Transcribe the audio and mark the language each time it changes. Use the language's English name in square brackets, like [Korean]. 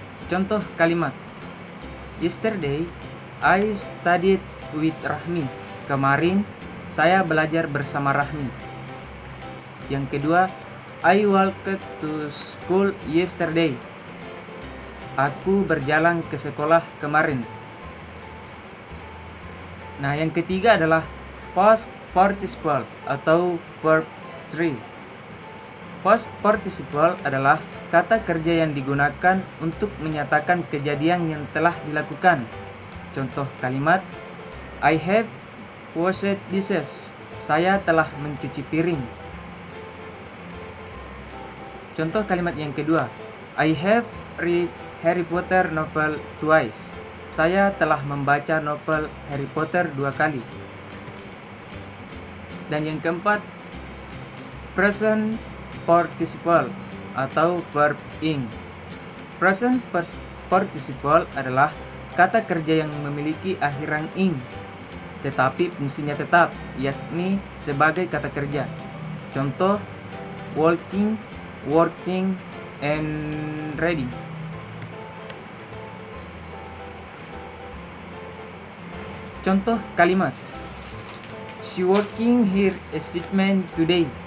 [Indonesian] Contoh kalimat, [English] yesterday I studied with Rahmi. [Indonesian] Kemarin saya belajar bersama Rahmi. Yang kedua, [English] I walked to school yesterday. [Indonesian] Aku berjalan ke sekolah kemarin. Nah, yang ketiga adalah past participle atau verb 3. Past participle adalah kata kerja yang digunakan untuk menyatakan kejadian yang telah dilakukan. Contoh kalimat, [English] I have washed dishes. [Indonesian] Saya telah mencuci piring. Contoh kalimat yang kedua, [English] I have read Harry Potter novel twice. [Indonesian] Saya telah membaca novel Harry Potter 2 kali. Dan yang keempat, present participle atau verb ing. Present participle adalah kata kerja yang memiliki akhiran ing, tetapi fungsinya tetap, yakni sebagai kata kerja. Contoh, [English] walking, working, and ready. [Indonesian] Contoh kalimat, [English] she working her assignment today.